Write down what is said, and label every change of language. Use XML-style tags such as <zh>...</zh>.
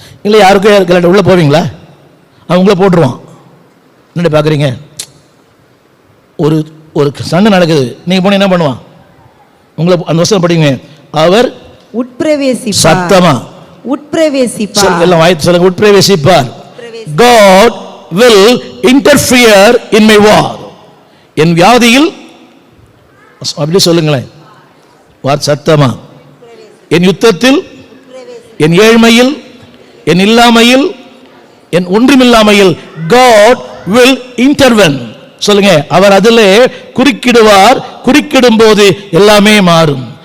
<ta>இல்லை யாருக்கும் கலாட்டா, உள்ள போவீங்களா? அவன் உங்களை போட்டுருவான். என்ன பார்க்குறீங்க? ஒரு ஒரு சண்டை நடக்குது, நீங்க போன என்ன பண்ணுவான்? உங்களை அந்த வசனம் படிங்க. அவர் உட்பிரவேசி. சத்தமா உட்பிரவேசிப்பார். எல்லாம் வாய்த்து சொல்லுங்க, உட்பிரவேசிப்பார்.</ta> <en>God will interfere in my war.</en> <ta>என் வியாதியில் அப்படி சொல்லுங்களேன், சத்தமா. என் யுத்தத்தில், என் ஏழ்மையில், என் இல்லாமையில், என் ஒன்றுமில்லாமையில்</ta> <en>God will intervene.</en> <ta>சொல்லுங்க, அவர் அதிலே குறுக்கிடுவார். குறுக்கிடும் போது எல்லாமே மாறும்.</ta>